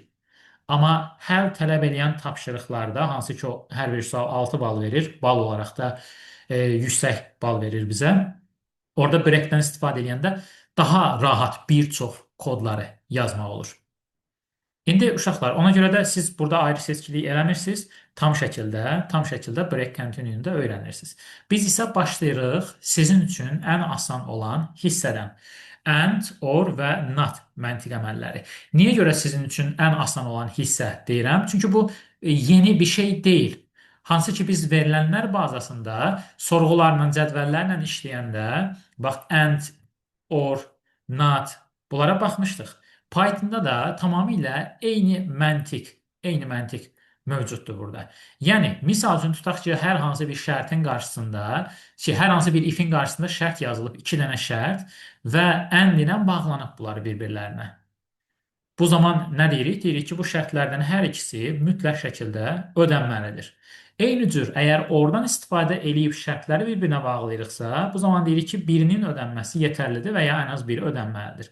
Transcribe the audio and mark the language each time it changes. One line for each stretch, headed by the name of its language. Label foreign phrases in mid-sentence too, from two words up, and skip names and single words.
Azerbaijani: Amma həll tələb edən tapşırıqlarda, hansı ki, hər bir sual 6 bal verir, bal olaraq da yüksək bal verir bizə. Orada breakdən istifadə edəndə daha rahat bir çox kodları yazmaq olur. İndi uşaqlar, ona görə də siz burada ayrı seçkilik eləmirsiniz, tam şəkildə
English: break continue-nu
Azerbaijani: da öyrənirsiniz. Biz isə başlayırıq sizin üçün ən asan olan hissədən.
English: And, or
Azerbaijani: və not məntiq əməlləri. Niyə görə sizin üçün ən asan olan hissə deyirəm? Çünki bu yeni bir şey deyil. Hansı ki biz verilənlər bazasında sorğularla, cədvəllərlə işləyəndə, bax,
English: and, or, not
Azerbaijani: bunlara baxmışdıq. Pythonda da tamamilə eyni məntiq mövcuddur burada. Yəni, misal üçün tutaq ki, hər hansı bir şərtin qarşısında, hər hansı bir if-in qarşısında şərt yazılıb, 2 dənə şərt və and ilə bağlanıb bunları bir-birlərinə. Bu zaman nə deyirik? Deyirik ki, bu şərtlərdən hər ikisi mütləq şəkildə ödənməlidir. Eyni cür, əgər oradan istifadə eləyib şərtləri bir-birinə bağlayırıqsa, bu zaman deyirik ki, birinin ödənməsi yetərlidir və ya ən az biri ödənməlidir.